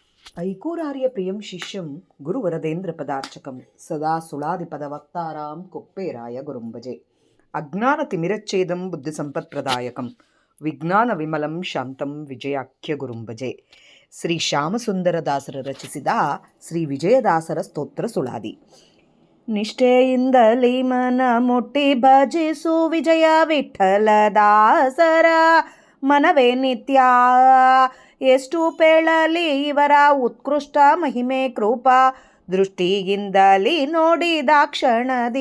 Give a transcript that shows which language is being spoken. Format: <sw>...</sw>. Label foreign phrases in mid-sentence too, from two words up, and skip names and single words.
<sa>ऐकूरार्यप्रियं शिष्यं गुरुवरदेन्द्रपदार्चकं सदा सुळादिपदवक्तारां कुप्पेराय गुरुं भजे. अज्ञानतिमिरच्छेदं बुद्धिसम्पत्प्रदायकं ವಿಜ್ಞಾನವಿಮಲಂ ಶಾಂತಂ ವಿಜಯಾಖ್ಯ ಗುರುಂ ಭಜೆ.</sa> <kn>ಶ್ರೀ ಶ್ಯಾಮಸುಂದರದಾಸರ ರಚಿಸಿದ ಶ್ರೀ ವಿಜಯದಾಸರ ಸ್ತೋತ್ರ ಸುಳಾದಿ. ನಿಷ್ಠೆಯಿಂದಲೇ ಮನ ಮುಟ್ಟಿ ಭಜಿಸು ವಿಜಯ ವಿಠಲದಾಸರ ಮನವೇ ನಿತ್ಯ. ಎಷ್ಟು ಪೇಳಲಿ ಇವರ ಉತ್ಕೃಷ್ಟ ಮಹಿಮೆ ಕೃಪಾ ದೃಷ್ಟಿಯಿಂದಲೇ ನೋಡಿದಾಕ್ಷಣದಿ.</kn>